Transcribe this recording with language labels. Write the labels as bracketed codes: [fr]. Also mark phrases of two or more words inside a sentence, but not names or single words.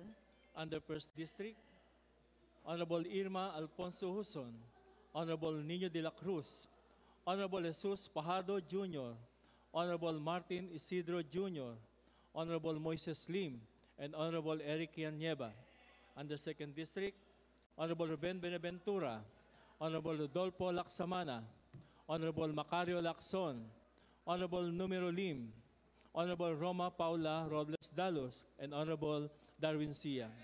[en] Under First District, Honorable Irma Alfonso Huson, Honorable Nino de la Cruz, Honorable Jesus Pajado Jr., Honorable Martin Isidro Jr., Honorable Moises Lim, and Honorable Eric Nieva. Under Second District, Honorable Ruben Benaventura, Honorable Rodolfo Laksamana, Honorable Macario Lacson, Honorable Numero Lim, Honorable Roma Paula Robles Dalos, and Honorable Darwin Sia.